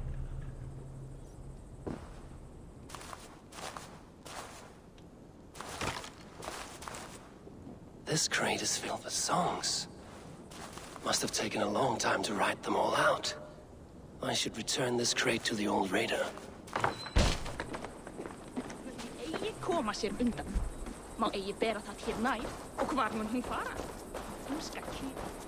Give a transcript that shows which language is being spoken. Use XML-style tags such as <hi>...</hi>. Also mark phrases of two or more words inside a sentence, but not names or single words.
<en>This crate is filled with songs. Must have taken a long time to write them all out. I should return this crate to the old raider.</en> <is>Eigi koma sér undan. Má eigi bera það hér nær. Og hvar mun hún fara? Hún skal kýra.</is>